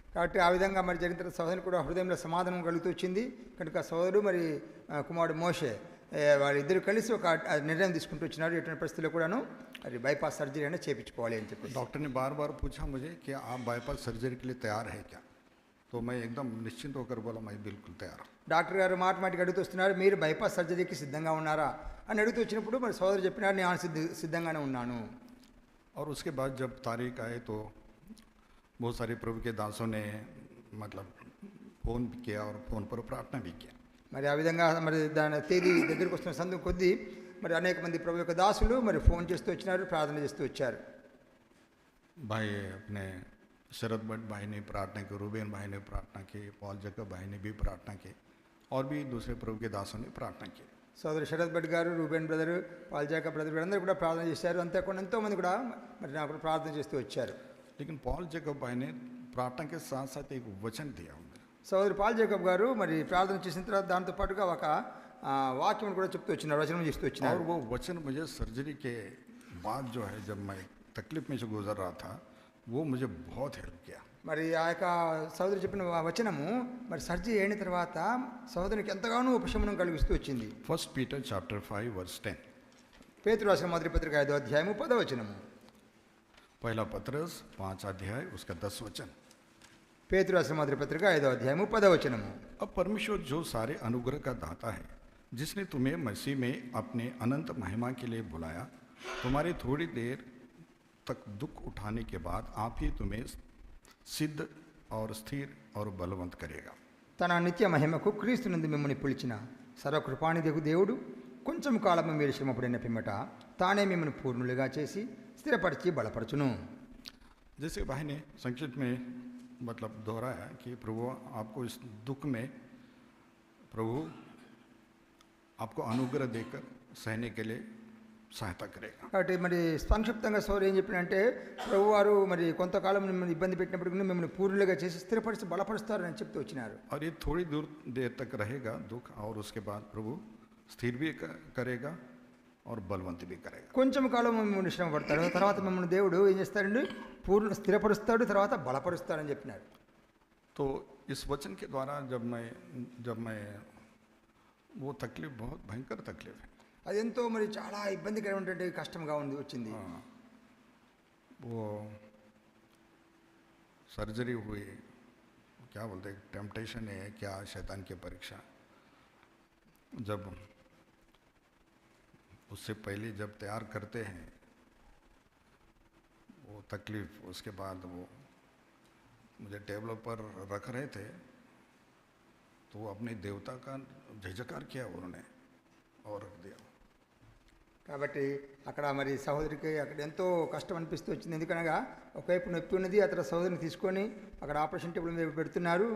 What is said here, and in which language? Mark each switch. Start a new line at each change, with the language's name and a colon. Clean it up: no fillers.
Telugu: కాబట్టి ఆ విధంగా మరి జరిగిన తర్వాత సోదరుని కూడా హృదయంలో సమాధానం కలుగుతూ వచ్చింది. కనుక సోదరుడు మరి కుమారుడు మోషే వాళ్ళిద్దరు కలిసి ఒక నిర్ణయం తీసుకుంటూ వచ్చినారు. ఎటువంటి పరిస్థితుల్లో కూడాను మరి బైపాస్ సర్జరీ అనేది చేయించుకోవాలి అని చెప్పి.
Hindi: डॉक्टर ने बार बार पूछा मुझे कि आप बाईपास सर्जरी के लिए तैयार है क्या, तो मैं एकदम निश्चिंत होकर बोला मैं बिल्कुल तैयार हूँ.
Telugu: డాక్టర్ గారు మాటిమాటికి అడుగుతూ వస్తున్నారు, మీరు బైపాస్ సర్జరీకి సిద్ధంగా ఉన్నారా అని అడుగుతూ వచ్చినప్పుడు మరి సోదరు చెప్పినారు, నేను సిద్ధంగానే ఉన్నాను.
Hindi: और उसके बाद जब तारीख आए तो बहुत सारे प्रभु के दासों ने मतलब फ़ोन भी किया और फ़ोन पर प्रार्थना भी किया.
Telugu: మరి ఆ విధంగా మరి దాని తేదీ దగ్గరికి వస్తున్న సందు కొద్దీ మరి అనేక మంది ప్రభు యొక్క దాసులు మరి ఫోన్ చేస్తూ వచ్చినారు, ప్రార్థన చేస్తూ వచ్చారు.
Hindi: भाई अपने शरद भट्ट भाई ने प्रार्थना की, रूबेन भाई ने प्रार्थना की, पॉल जैकब भाई ने भी प्रार्थना की, और भी दूसरे प्रभु के दासों ने प्रार्थना की।
Telugu: సోదరు శరత్ భట్ గారు, Reuben brother, Paul Jacob brother వీరందరూ కూడా ప్రార్థన చేశారు. అంతేకాకుండా ఎంతోమంది కూడా మరి నాకు ప్రార్థన చేస్తూ వచ్చారు.
Hindi: लेकिन पॉल जैकब भाई ने प्रार्थना के साथ साथ एक वचन दिया उन्हें।
Telugu: సోదరు పాల్ జాకబ్ గారు మరి ప్రార్థన చేసిన తర్వాత దాంతో పాటుగా ఒక వాక్యం కూడా చెప్తూ వచ్చినారు, వచనం చేస్తూ
Hindi: और
Telugu: వచ్చినారు.
Hindi: वो वचन मुझे सर्जरी के बाद जो है, जब मैं तकलीफ में से गुजर रहा था, वो मुझे बहुत हेल्प किया।
Telugu: మరి ఆ యొక్క సోదరు చెప్పిన ఆ వచనము మరి సర్జరీ అయిన తర్వాత సోదరునికి ఎంతగానో ఉపశమనం కలిగిస్తూ వచ్చింది.
English: 1 Peter chapter 5 verse 10।
Telugu: పేతురు రాసిన మొదటి పత్రిక 5వ అధ్యాయము 10వ వచనము.
Hindi: पहला पत्रस 5 अध्याय उसका 10 वचन।
Telugu: పేతురు రాసిన మొదటి పత్రిక 5వ అధ్యాయము 10వ వచనము.
Hindi: अब परमेश्वर जो सारे अनुग्रह का दाता है, जिसने तुम्हें मसीह में अपने अनंत महिमा के लिए बुलाया, तुम्हारी थोड़ी देर तक दुख उठाने के बाद आप ही तुम्हें सिद्ध और स्थिर और बलवंत करेगा।
Telugu: తన నిత్య మహిమకు క్రీస్తు నందు మిమ్మల్ని పిలిచిన సర్వకృపానిధికు దేవుడు కొంచెం కాలము మీరు శ్రమపడిన పిమ్మట తానే మిమ్మల్ని పూర్ణులుగా చేసి స్థిరపరిచి బలపరచును.
Hindi: जैसे भाई ने संक्षिप्त में मतलब दोहराया कि प्रभु आपको इस दुख में प्रभु आपको अनुग्रह देकर सहने के लिए सहायता करेगा।
Telugu: కాబట్టి మరి సంక్షిప్తంగా సౌరు ఏం చెప్పినంటే ప్రభువారు మరి కొంతకాలం మిమ్మల్ని ఇబ్బంది పెట్టినప్పటికీ మిమ్మల్ని పూర్ణులుగా చేసి స్థిరపరిచి బలపరుస్తారు అని చెప్తూ వచ్చినారు.
Hindi: और ये थोड़ी देर तक रहेगा दुख, और उसके बाद प्रभु स्थिर भी करेगा और बलवंत भी करेगा।
Telugu: కొంచెం కాలం మిమ్మల్ని శ్రమ పడతాడు, తర్వాత మిమ్మల్ని దేవుడు ఏం చేస్తాడండి స్థిరపరుస్తాడు, తర్వాత బలపరుస్తాడని చెప్పినారు.
Hindi: तो इस वचन के द्वारा जब मैं वो तकलीफ बहुत भयंकर तकलीफ है,
Telugu: అది ఎంతో మరి చాలా ఇబ్బందికరమైనటువంటి కష్టంగా వచ్చింది.
Hindi: वो सर्जरी हुई, क्या बोलते हैं, टेम्पटेशन है क्या, शैतान की परीक्षा। जब उससे पहले जब तैयार करते हैं वो तकलीफ, उसके बाद वो मुझे टेबल पर रख रहे थे तो वो अपने देवता का जय जयकार किया उन्होंने और रख दिया।
Telugu: కాబట్టి అక్కడ మరి సహోదరికి అక్కడ ఎంతో కష్టం అనిపిస్తూ వచ్చింది. ఎందుకనగా ఒకవైపు నొప్పి ఉన్నది, అతను సహోదరిని తీసుకొని అక్కడ ఆపరేషన్ టేబుల్ మీద పెడుతున్నారు.